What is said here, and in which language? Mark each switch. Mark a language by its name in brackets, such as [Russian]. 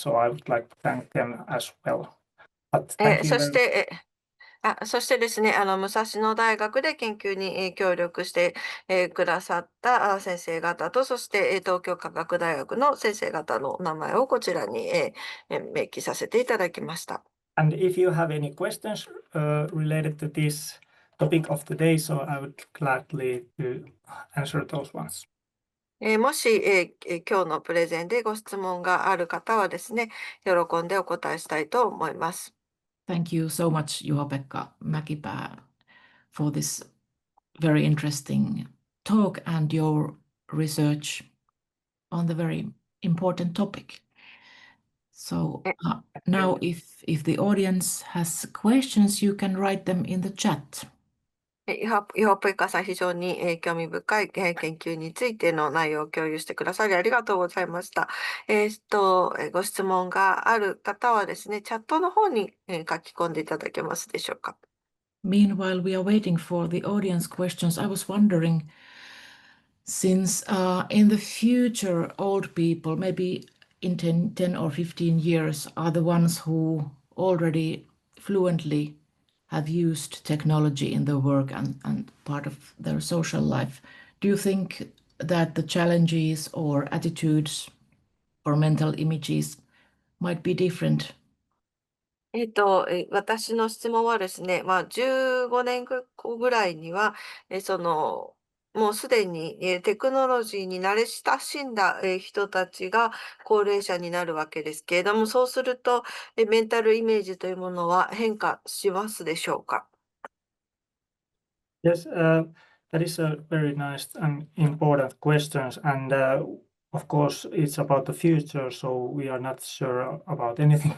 [English] So I would like to thank them as well. But thank you [Japanese] そ [English] very [Japanese] し [English] much. [Japanese] て、そしてですね、武蔵野大学で研究に協力してくださった先生方と、そして東京科学大学の先生方の名前をこちらに明記させていただきました。 [English] And if you have any questions related to this topic of the day, so I would gladly to answer those ones. [Japanese] もし、今日のプレゼンでご質問がある方はですね、喜んでお答えしたいと思います。 [English] Thank you so much, Juho-Pekka Mäkipää, for this very interesting talk and your research on the very important topic. So now if the audience has questions, you can write them in the chat. [Japanese] ヨーペッカさん、非常に興味深い研究についての内容を共有してくださりありがとうございました。ご質問がある方はですね、チャットの方に書き込んでいただけますでしょうか。 [English] Meanwhile, we are waiting for the audience questions. I was wondering, since in the future, old people, maybe in 10 or 15 years, are the ones who already fluently have used technology in their work and part of their social life. Do you think that the challenges or attitudes or mental images might be different? [Japanese] 私の質問はですね、15年後ぐらいには、もうすでにテクノロジーに慣れ親しんだ人たちが高齢者になるわけですけれども、そうするとメンタルイメージというものは変化しますでしょうか。 [English] Yes, that is a very nice and important question. And of course, it's about the future, so we are not sure about anything.